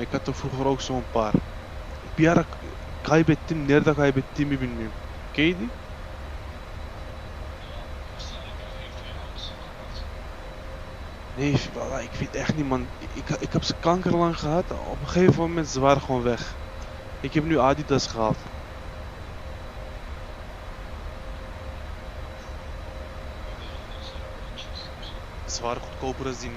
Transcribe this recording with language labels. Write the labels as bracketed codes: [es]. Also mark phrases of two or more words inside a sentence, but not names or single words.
[nl] Ik had er vroeger ook zo'n paar. [tr] Bir ara kaybettim. Nerede kaybettiğimi bilmiyorum. [nl] Ken je die? Nee, voilà, ik weet echt niet, man. Ik heb ze kankerlang gehad. Op een gegeven moment ze waren gewoon weg. Ik heb nu Adidas gehaald. Ze waren goedkoper dan die Nike.